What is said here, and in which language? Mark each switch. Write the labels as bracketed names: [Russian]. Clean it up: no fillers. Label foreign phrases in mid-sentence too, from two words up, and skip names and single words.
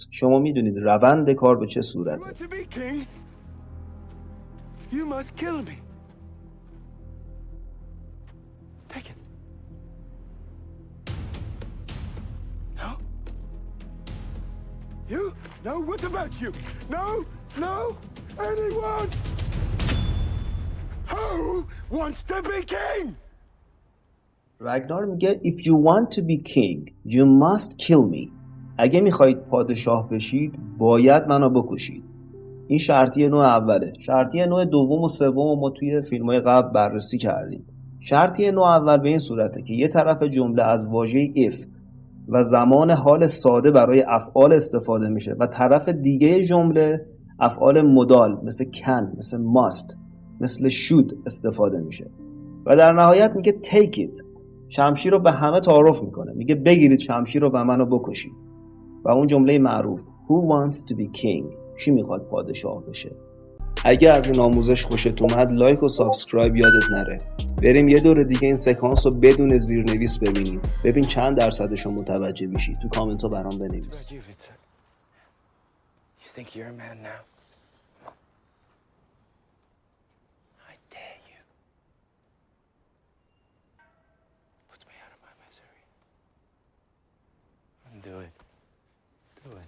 [Persian] شما میدونید روند کار به چه صورته. [English] You want to be king? You must kill me. Take it. No? You? No, what about you? No? No? Anyone? Who wants to be king? رگنار میگه If you want to be king, you must kill me. [Persian] اگه میخواید پادشاه بشید باید منو بکشید. این شرطیه نوع اوله. شرطیه نوع دوم و سوم ما توی فیلم‌های قبل بررسی کردیم. شرطیه نوع اول به این صورته که یه طرف جمله از واژه if و زمان حال ساده برای افعال استفاده میشه و طرف دیگه جمله افعال مدال مثل can، مثل must، مثل should استفاده میشه و در نهایت میگه [English] take it. [Persian] شمشیر رو به همه تعارف میکنه. میگه بگیرید شمشیر رو و منو بکشید. و اون جمله معروف [English] Who wants to be king؟ [Persian] کی میخواد پادشاه بشه؟ اگه از این آموزش خوشت اومد لایک و سابسکرایب یادت نره. بریم یه دور دیگه این سکانس رو بدون زیرنویس ببینیم. ببین چند درصدش رو متوجه میشی. تو کامنت ها برام بنویس. [English] You think you're a man now? I dare you. Put me out of my misery. Do it. Do it.